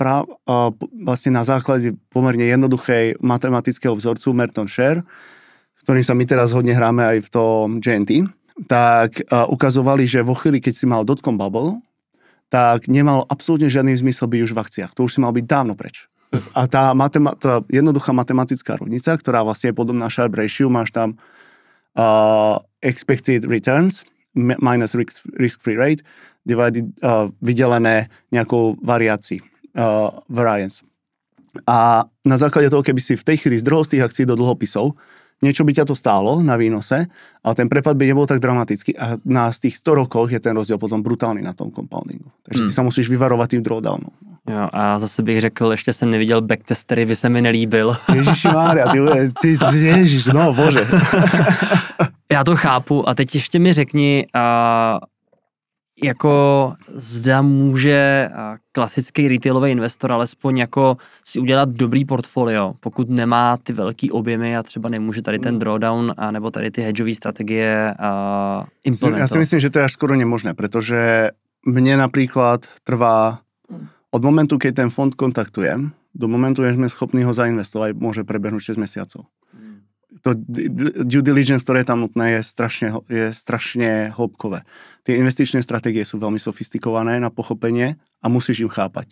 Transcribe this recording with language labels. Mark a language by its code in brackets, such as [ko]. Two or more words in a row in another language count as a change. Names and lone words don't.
[sk] vlastne na základe pomerne jednoduchej matematického vzorcu Merton Share, ktorým sa my teraz hodne hráme aj v tom GNT, tak ukazovali, že vo chvíli, keď si mal [en] dotcom bubble, [sk] tak nemal absolútne žiadny zmysel byť už v akciách. To už si mal byť dávno preč. A tá jednoduchá matematická rovnica, ktorá vlastne je podobná Sharpe ratio, máš tam [en] expected returns minus risk-free rate divided, [sk] vydelené nejakou variácií, variance. A na základe toho, keby si v tej chvíli zdrhol z tých akcií do dlhopisov, niečo by ťa to stálo na výnose, ale ten prepad by nebol tak dramatický a z tých 100 rokoch je ten rozdiel potom brutálny na tom compoundingu. Takže ty sa musíš vyvarovať tým drawdownom. [cs] Jo, a zase bych řekl, ještě jsem neviděl backtestery, by se mi nelíbil. Ježišimária, ty ježiš, no bože. Já to chápu a teď ještě mi řekni, jako zda může klasický retailový investor alespoň jako si udělat dobrý portfolio, pokud nemá ty velký objemy a třeba nemůže tady ten drawdown nebo tady ty hedžové strategie implementovat. [sk] Ja si myslím, že to je až skoro nemožné, pretože mne napríklad trvá od momentu, keď ten fond kontaktujem, do momentu, keď sme schopní ho zainvestovať, môže prebehnúť 6 mesiacov. To [en] due diligence, [sk] ktoré je tam nutné, je strašne hĺbkové. Tie investičné stratégie sú veľmi sofistikované na pochopenie a musíš im chápať.